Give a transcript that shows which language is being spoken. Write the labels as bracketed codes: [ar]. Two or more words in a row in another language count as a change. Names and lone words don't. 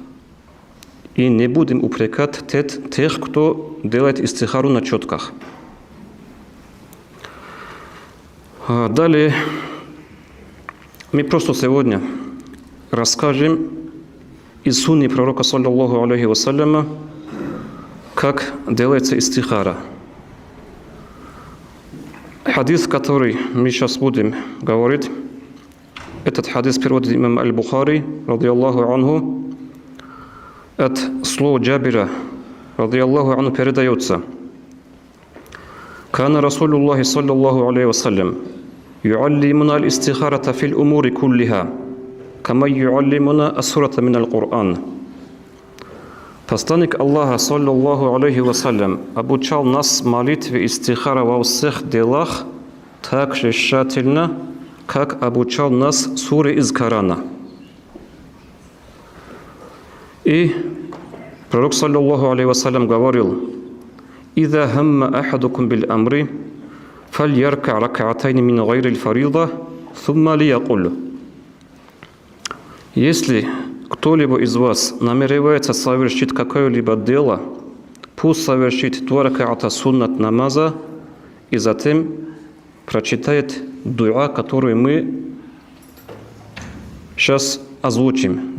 [ru] И не будем упрекать тех, кто делает истихару на четках. Далее мы просто сегодня расскажем из сунны пророка, [ar] صلى الله عليه وسلم, [ru] как делается истихара. Хадис, который мы сейчас будем говорить, этот хадис переводит имам Аль-Бухари, [ar] رضي الله عنه, [ru] от слова Джабира, [ar] رضي الله عنه, [ru] передается: [ar] «كان رسول الله صلى الله عليه وسلم يعلمنا الاستخارة في الأمور كلها كما يعلمنا السورة من القرآن». [ru] Посланник Аллаха, [ar] صلى الله عليه وسلم, [ru] обучал нас молитве истихара во всех делах так же тщательно, как обучал нас суре из Корана. И пророк, [ar] صلى الله عليه وسلم, говорил: «إذا هم أحدكم بالأمر فليركع ركعتين من غير الفريضة ثم ليقل». [ru] Если кто-либо из вас намеревается совершить какое-либо дело, пусть совершит 2 рак'ата суннат намаза и затем прочитает дуа, которую мы сейчас озвучим.